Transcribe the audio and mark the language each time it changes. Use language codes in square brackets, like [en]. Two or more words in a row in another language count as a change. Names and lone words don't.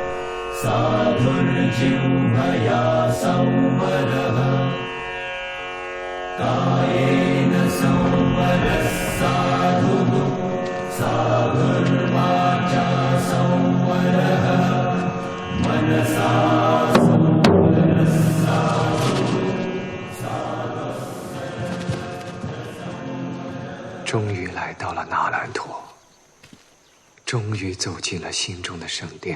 [pi] साधुर्जिह्वया संवरः कायेन संवरः साधुः साधुर्वाचा संवरः मनसा [zh] 终于来到了那兰陀，终于走进了心中的圣殿。